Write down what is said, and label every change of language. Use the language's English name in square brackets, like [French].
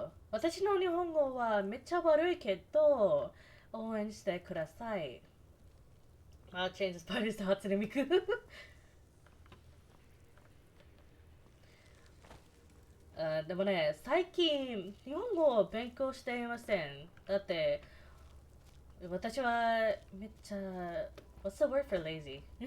[Japanese] 私の日本語はめっちゃ悪いけど、応援してください。 [English] I'll change the spiders to Hatsune Miku. [Japanese] でもね、最近日本語を勉強していません。だって私はめっちゃ [English] What's the word for lazy?